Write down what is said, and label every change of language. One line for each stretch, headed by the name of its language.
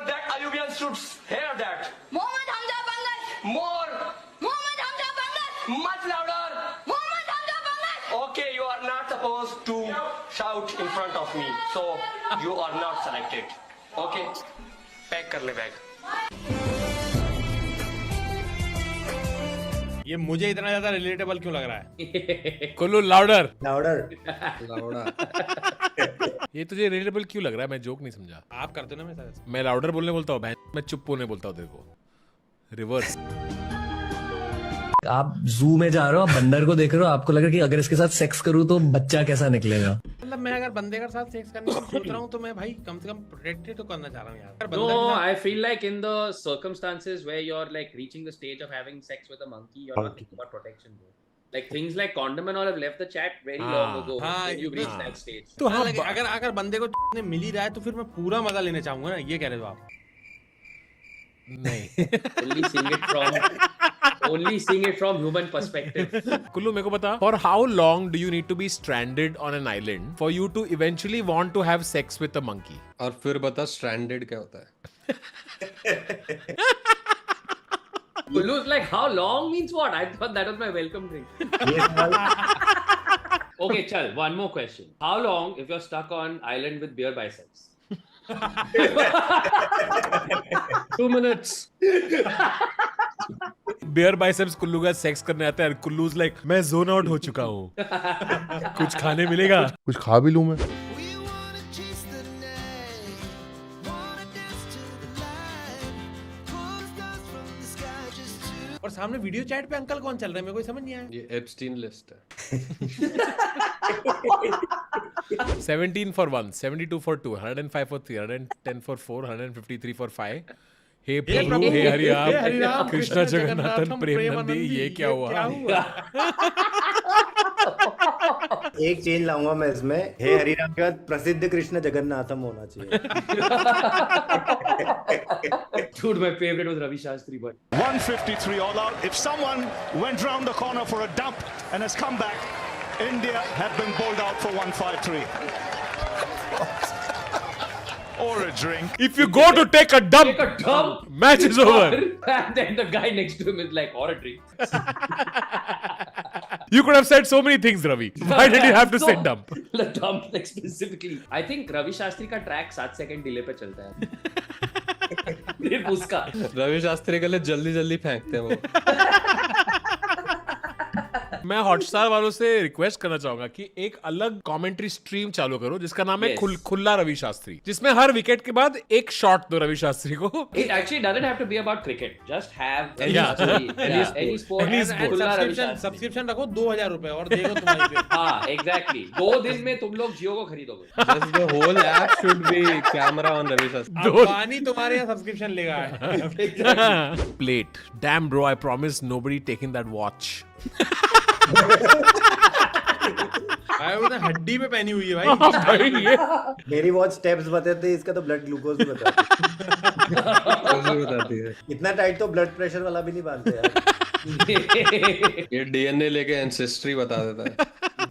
English: That Ayubian should hear that.
Hindi: Mohammad Hamza Bangash.
English: More.
Hindi: Mohammad Hamza Bangash.
English: Much louder.
Hindi: Mohammad Hamza Bangash.
English: Okay, you are not supposed to shout in front of me. So, you are not selected. Okay?
Hindi: Pack कर ले bag. ये मुझे इतना ज्यादा relatable क्यों लग रहा है? कुल्लू लाउडर. लाउडा. ये तुझे रिलेटेबल क्यों लग रहा है? मैं जोक नहीं समझा. आप करते हो ना मेरे साथ. मैं लाउडर बोलने बोलता हूँ, मैं चुप होने बोलता हूँ तेरे को. रिवर्स. आप जू में जा रहे हो, आप बंदर को देख रहे हो, आपको लग रहा है कि अगर इसके साथ सेक्स करूँ तो बच्चा कैसा निकलेगा. मतलब मैं अगर बंदे के साथ सेक्स करने की सोच रहा हूँ तो मैं भाई कम से कम प्रोटेक्टेड तो करना चाह रहा हूँ यार.
English: No, I feel like in the circumstances where you're like reaching the stage of having sex with a monkey, you're not thinking about protection, bro. Like things like condom and all have left the chat very long ago when you've reached that stage.
Hindi: तो हाँ, अगर बंदे को ने मिल ही रहा है तो फिर मैं पूरा मजा लेना चाहूंगा ना, ये कह रहे हो आप? नहीं.
English: Only seeing it from human perspective. Kullu
Hindi: मेरे को बता,
English: for how long do you need to be stranded on an island for you to eventually want to have sex with a monkey?
Hindi: और फिर बता स्ट्रैंडेड क्या होता है?
English: Kullu's like, how long means what? I thought that was my welcome drink. Okay, chal, one more question. How long if you're stuck on island with beer biceps? 2 minutes.
Hindi: Bear biceps Kullu का sex करने आता है. कुल्लू's like, मैं zone out हो चुका हूँ. कुछ खाने मिलेगा? कुछ खा भी लूं मैं. और सामने वीडियो चैट पे अंकल कौन चल रहा है, मेरे को समझ नहीं आया. ये एप्स्टीन लिस्ट है.
English: 17 for 1, 72 for 2, 105 for 3, 110 for 4, 153 for 5.
Hindi: हे प्रभु, हे हरिराम, कृष्णा जगन्नाथन प्रेम नंदी, ये क्या हुआ? एक चेंज लाऊंगा मैं इसमें, हे हरिराम के बाद प्रसिद्ध कृष्ण जगन्नाथम होना चाहिए।
English: Dude, my favorite was Ravi Shastri, but 153 all out. If someone went round the corner for a dump and has come back, India have been bowled out for 153. Or a drink. If you go to take a dump, match is over. And then the guy next to him is like, or a drink. You could have said so many things, Ravi. Why did you have to say dump? The dump, like specifically. I think Ravi Shastri का track 7 second delay
Hindi: पे चलता है. फिर उसका. रवि शास्त्री के लिए जल्दी जल्दी फेंकते हैं वो। मैं हॉटस्टार वालों से रिक्वेस्ट करना चाहूंगा कि एक अलग कमेंट्री स्ट्रीम चालू करो जिसका नाम है खुला रवि शास्त्री, जिसमें हर विकेट के बाद एक शॉट दो रवि शास्त्री को।
English: It actually doesn't have to be about cricket. Just have any sport.
Hindi: Subscription रखो 2000 रुपए और देखो तुम्हारी पे। हाँ, exactly. 2 दिन में तुम लोग जियो को खरीदोगे।
English: Just the whole app should be camera on Ravi Shastri.
Hindi: Ambani तुम्हारे यहाँ सब्सक्रिप्शन लेगा है।
English: Plate. Damn bro, I promise nobody taking that watch.
Hindi: भाई उसने हड्डी पे पहनी हुई है भाई। मेरी वॉच स्टेप्स बताते हैं, इसका तो ब्लड ग्लूकोज भी बताती है। इतना टाइट तो ब्लड प्रेशर वाला भी नहीं बांधते यार। ये डीएनए लेके एंसेस्ट्री बता देता है।